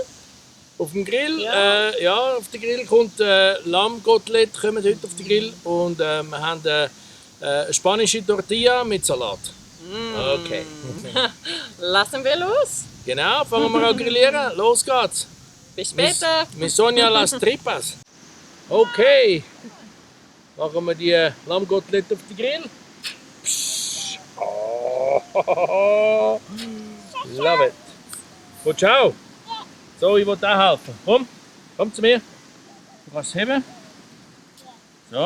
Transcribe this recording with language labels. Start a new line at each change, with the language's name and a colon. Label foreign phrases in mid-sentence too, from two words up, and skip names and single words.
German: Auf dem Grill, auf den Grill kommt Lammkotelett, kommen heute auf den Grill und wir haben eine spanische Tortilla mit Salat. Okay. Lassen wir los. Genau, fangen wir an zu grillieren. Los geht's. Bis später. Mi Sonja las tripas. Okay. Machen wir die Lammkotelett auf den Grill. Psch. Oh.
English: Love it.
German: Gut, ciao. So, ich will dir helfen. Komm zu mir. Du kannst heben. So.